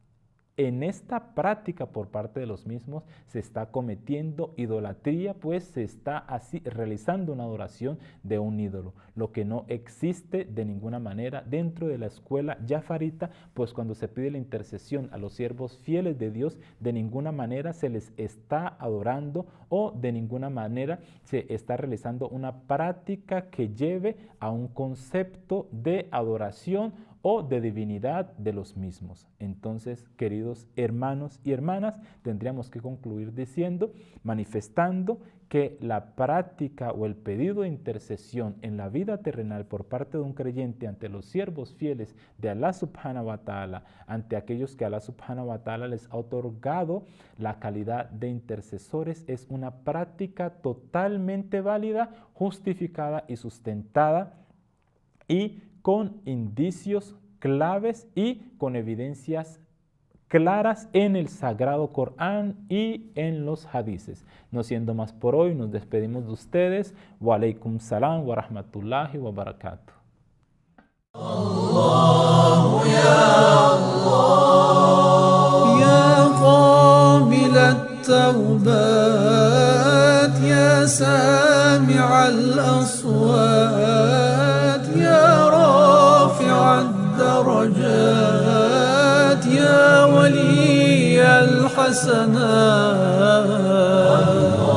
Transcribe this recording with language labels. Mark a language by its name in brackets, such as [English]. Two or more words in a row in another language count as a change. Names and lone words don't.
[Spanish] en esta práctica por parte de los mismos se está cometiendo idolatría, pues se está así realizando una adoración de un ídolo, lo que no existe de ninguna manera dentro de la escuela jafarita, pues cuando se pide la intercesión a los siervos fieles de Dios, de ninguna manera se les está adorando o de ninguna manera se está realizando una práctica que lleve a un concepto de adoración o de divinidad de los mismos. Entonces, queridos hermanos y hermanas, tendríamos que concluir diciendo, manifestando que la práctica o el pedido de intercesión en la vida terrenal por parte de un creyente ante los siervos fieles de [Arabic] الله سبحانه وتعالى, [Spanish] ante aquellos que [Arabic] الله سبحانه وتعالى [Spanish] les ha otorgado la calidad de intercesores, es una práctica totalmente válida, justificada y sustentada y con indicios claves y con evidencias claras en el Sagrado Corán y en los hadices. No siendo más por hoy, nos despedimos de ustedes. [Arabic] وعليكم السلام ورحمة الله وبركاته. الله يا الله يا قابل التوبات يا سامع الأصوات يا رافع الدرجات يا ولي الحسنات